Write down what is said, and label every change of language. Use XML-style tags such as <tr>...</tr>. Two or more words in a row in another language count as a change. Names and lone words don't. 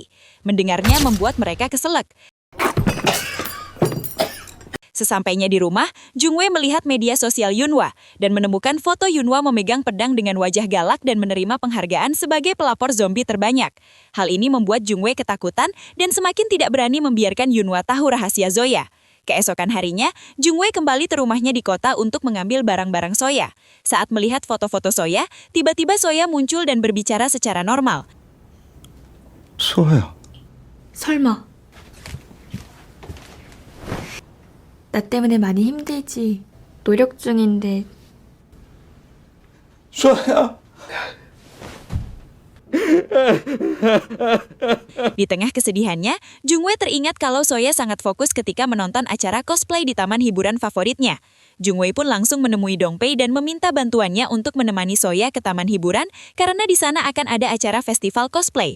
<id>Mendengarnya membuat mereka keselak. Sesampainya di rumah, Jungwei melihat media sosial Yunhwa dan menemukan foto Yunhwa memegang pedang dengan wajah galak dan menerima penghargaan sebagai pelapor zombie terbanyak. Hal ini membuat Jungwei ketakutan dan semakin tidak berani membiarkan Yunhwa tahu rahasia Zoya. Keesokan harinya, Jungwei kembali ke rumahnya di kota untuk mengambil barang-barang Soya. Saat melihat foto-foto Soya, tiba-tiba Soya muncul dan berbicara secara normal.</id> <ko>소아야, 설마. 나 때문에 많이 힘들지. 노력 중인데. 소아야.</ko> <id>Di tengah kesedihannya, Jungwei teringat kalau Soya sangat fokus ketika menonton acara cosplay di taman hiburan favoritnya. Jungwei pun langsung menemui Dongpei dan meminta bantuannya untuk menemani Soya ke taman hiburan karena di sana akan ada acara festival cosplay.</id>